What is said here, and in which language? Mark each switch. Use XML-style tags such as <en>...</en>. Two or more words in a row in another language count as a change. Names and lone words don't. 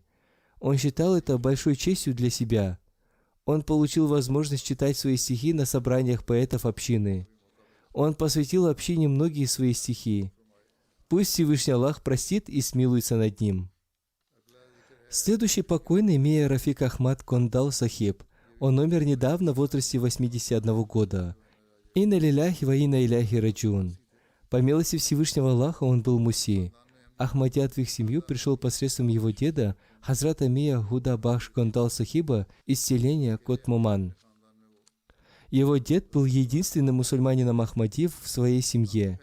<ru>Он считал это большой честью для себя. Он получил возможность читать свои стихи на собраниях поэтов общины. Он посвятил общине многие свои стихи. Пусть Всевышний Аллах простит и смилуется над ним. Следующий покойный Мия Рафик Ахмад Кондал Сахиб. Он умер недавно в возрасте 81 года.</ru> <ar>إنا لله وإنا إليه راجعون.</ar> <ru>По милости Всевышнего Аллаха он был муси. Ахмадият в их семью пришел посредством его деда, Хазрата Мия Гуда Бахш Кондал Сахиба из селения Котмуман. Его дед был единственным мусульманином Ахмади в своей семье.</ru>